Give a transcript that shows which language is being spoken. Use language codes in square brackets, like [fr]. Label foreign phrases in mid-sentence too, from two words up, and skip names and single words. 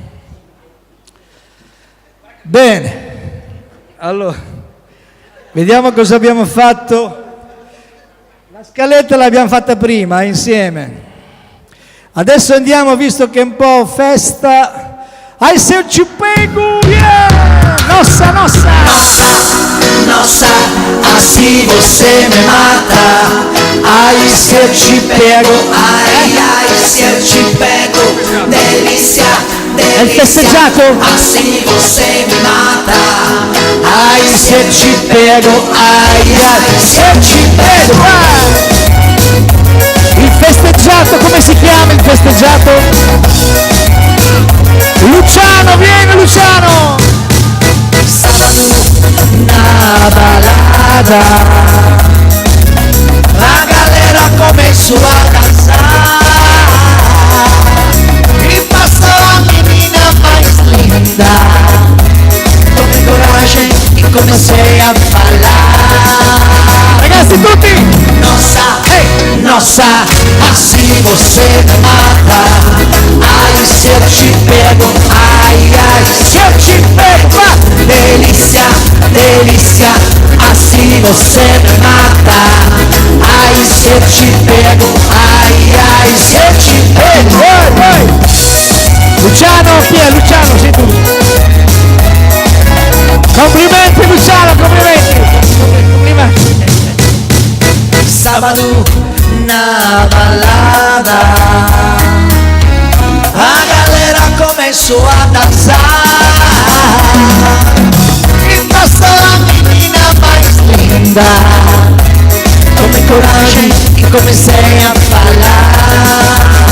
[it] Bene, allora vediamo cosa abbiamo fatto. La scaletta l'abbiamo fatta prima insieme, adesso andiamo, visto che è un po' festa, ai Se Ci Pego, yeah! [pt] Nossa, assim você me mata. Ai, se eu te pego, ai, se eu te pego, delícia, [it] è il festeggiato? [pt] assim você me mata. Ai, se eu te pego, ai, se eu te pego. [it] Il festeggiato, come si chiama il festeggiato? Luciano, vieni Luciano! [pt] Na balada, a galera começou a dançar e passou a menina mais linda. Tomei coragem e comecei a falar. [it] Ragazzi tutti! [pt] Nossa, assim você me mata. Ai, se eu te pego, ai, se eu te pego, delícia, assim você me mata. Ai, se eu te pego, ai, se eu te pego. [it] Vai! Luciano, chi è Luciano? Sei tu! Complimenti Luciano, complimenti! [pt] Sábado na balada, a galera começou a dançar e passou a menina mais linda. Tomei coragem e comecei a falar.